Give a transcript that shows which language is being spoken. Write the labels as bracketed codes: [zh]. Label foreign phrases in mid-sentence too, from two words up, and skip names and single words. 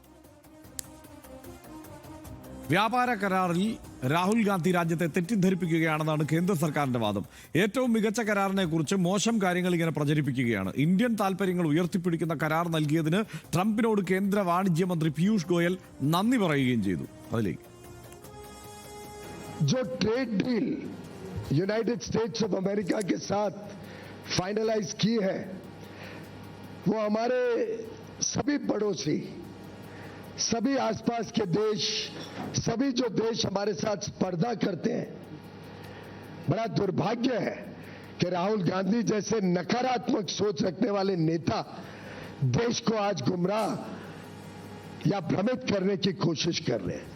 [ml] വ്യാപാര കരാറിൽ രാഹുൽ ഗാന്ധി രാജ്യത്തെ തെറ്റിദ്ധരിപ്പിക്കുകയാണെന്നാണ് കേന്ദ്ര സർക്കാരിന്റെ വാദം. ഏറ്റവും മികച്ച കരാറിനെ കുറിച്ച് മോശം കാര്യങ്ങൾ ഇങ്ങനെ പ്രചരിപ്പിക്കുകയാണ്. ഇന്ത്യൻ താൽപര്യങ്ങൾ ഉയർത്തിപ്പിടിക്കുന്ന കരാർ നൽകിയതിന് ട്രംപിനോട് കേന്ദ്ര വാണിജ്യ മന്ത്രി പീയൂഷ് ഗോയൽ നന്ദി പറയുകയും ചെയ്തു. അതിലേക്ക് [hi] जो [en] trade deal [hi] यूनाइटेड स्टेट्स ऑफ अमेरिका के साथ फाइनलाइज की है, वो हमारे सभी पड़ोसी सभी आसपास के देश, सभी जो देश हमारे साथ स्पर्धा करते हैं, बड़ा दुर्भाग्य है कि राहुल गांधी जैसे नकारात्मक सोच रखने वाले नेता देश को आज गुमराह या भ्रमित करने की कोशिश कर रहे हैं।